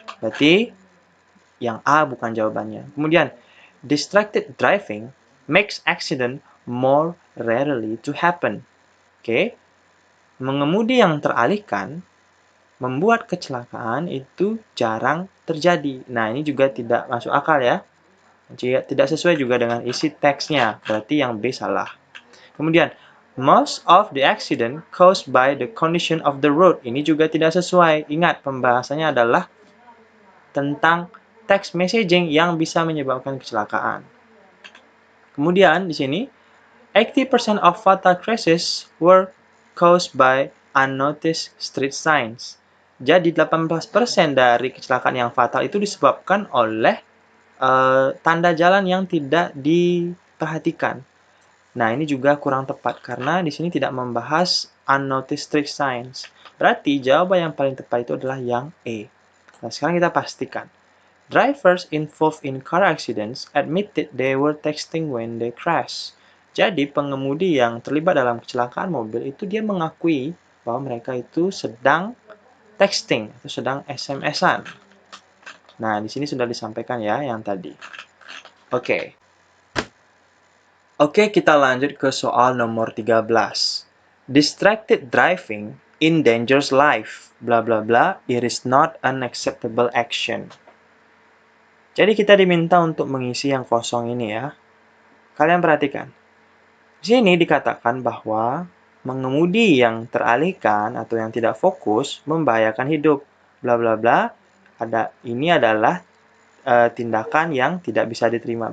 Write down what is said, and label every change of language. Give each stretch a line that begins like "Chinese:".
Indonesian: Berarti yang A bukan jawabannya.
English: Kemudian, distracted driving makes accident more rarely to happen.
Indonesian: Oke. Mengemudi yang teralihkan membuat kecelakaan itu jarang terjadi. Nah, ini juga tidak masuk akal ya. Tidak sesuai juga dengan isi teksnya. Berarti yang B salah.
English: Kemudian, most of the accident caused by the condition of the road.
Indonesian: Ini juga tidak sesuai. Ingat, pembahasannya adalah tentang text messaging yang bisa menyebabkan kecelakaan. Kemudian di sini
English: 80% of fatal crashes were caused by unnoticed street signs.
Indonesian: Jadi 18% dari kecelakaan yang fatal itu disebabkan oleh tanda jalan yang tidak diperhatikan. Nah, ini juga kurang tepat karena di sini tidak membahas
English: unnoticed street signs.
Indonesian: Berarti jawaban yang paling tepat itu adalah yang E. Nah, sekarang kita pastikan.
English: Drivers involved in car accidents admitted they were texting when they crash.
Indonesian: Jadi, pengemudi yang terlibat dalam kecelakaan mobil itu dia mengakui bahwa mereka itu sedang texting atau sedang SMS-an. Nah, di sini sudah disampaikan ya yang tadi. Oke. Oke, kita lanjut ke soal nomor 13.
English: Distracted driving endangers life. Bla bla bla, it is not an acceptable action.
Indonesian: Jadi kita diminta untuk mengisi yang kosong ini ya. Kalian perhatikan. Di sini dikatakan bahwa mengemudi yang teralihkan atau yang tidak fokus membahayakan hidup. Bla bla bla. Ini adalah tindakan yang tidak bisa diterima.